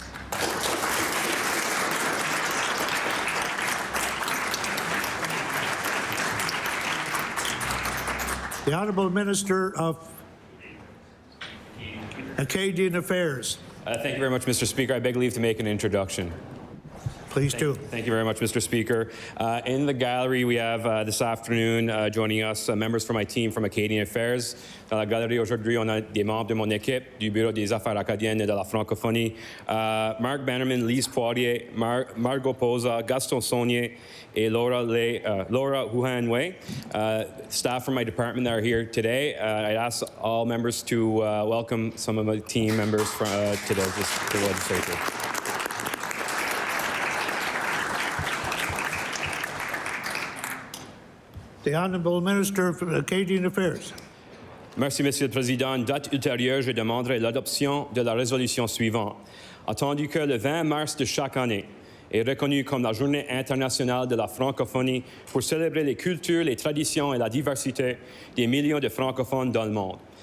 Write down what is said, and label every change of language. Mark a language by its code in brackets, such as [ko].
[en] The Honourable Minister of Acadian Affairs. Thank you very much, Mr. Speaker. I beg leave to make an introduction. Please do. Thank you very much, Mr. Speaker. In the gallery, we have this afternoon joining us members from my team from Acadian Affairs. [fr] Dans la galerie aujourd'hui, on a des membres de mon équipe du Bureau des Affaires acadiennes et de la francophonie. Marc Bannerman, Lise Poirier, Margot Poza, Gaston Saunier, et Laura Huhan-Wei. [en] Staff from my department that are here today. I ask all members to welcome some of my team members to the legislature. The Honourable Minister of Acadian Affairs. [fr] Merci, Monsieur le Président. Une date ultérieure, je demanderai l'adoption de la résolution suivante. Attendu que le 20 mars de chaque année est reconnu comme la Journée internationale de la francophonie pour célébrer les cultures, les traditions et la diversité des millions de francophones dans le monde.